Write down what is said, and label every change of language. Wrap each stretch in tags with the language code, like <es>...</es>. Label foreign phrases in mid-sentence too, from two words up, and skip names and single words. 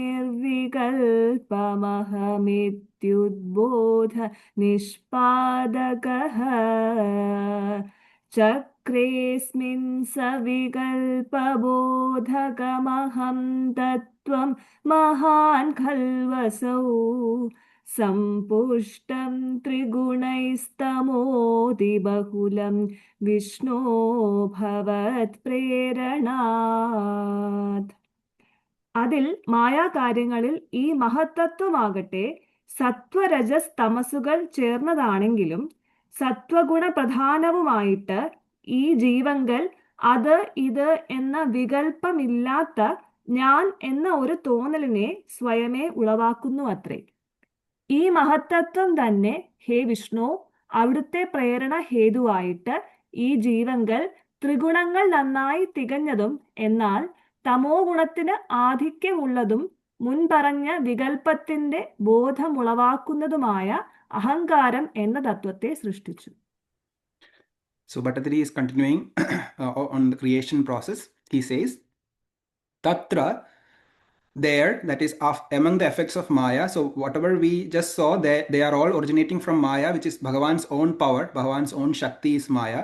<sa>निर्विकल्पमहमित्युद्बोध निष्पादकः चक्रेऽस्मिन् सविकल्पबोधकमहं तत्त्वं महान् खल्वसौ सम्पुष्टं त्रिगुणैस्तमोतिबहुलं विष्णो भवत्प्रेरणात्.</sa> <ml>അതിൽ മായാകാര്യങ്ങളിൽ ഈ മഹത്തത്വമാകട്ടെ സത്വരജസ് തമസുകൾ ചേർന്നതാണെങ്കിലും സത്വഗുണ പ്രധാനവുമായിട്ട് ഈ ജീവങ്കൽ അത് ഇത് എന്ന വികല്പമില്ലാത്ത ഞാൻ എന്ന ഒരു തോന്നലിനെ സ്വയമേ ഉളവാക്കുന്നു അത്രേ. ഈ മഹത്തത്വം തന്നെ ഹേ വിഷ്ണു അവിടുത്തെ പ്രേരണ ഹേതുവായിട്ട് ഈ ജീവങ്കൽ ത്രിഗുണങ്ങൾ നന്നായി തികഞ്ഞതും എന്നാൽ തമോ ഗുണത്തിന് ആധിക്യമുള്ളതും മുൻപറഞ്ഞ വികൽപ്പത്തിന്റെ ബോധമുളവാക്കുന്നതുമായ അഹങ്കാരം എന്ന തത്വത്തെ സൃഷ്ടിച്ചു.</ml> <en>So Bhattathiri is continuing on the creation process. He says, Tatra, there, that is among the effects of Maya. So whatever we just saw, they are all originating from Maya, which is Bhagavan's own power. Bhagavan's own Shakti is Maya.</en>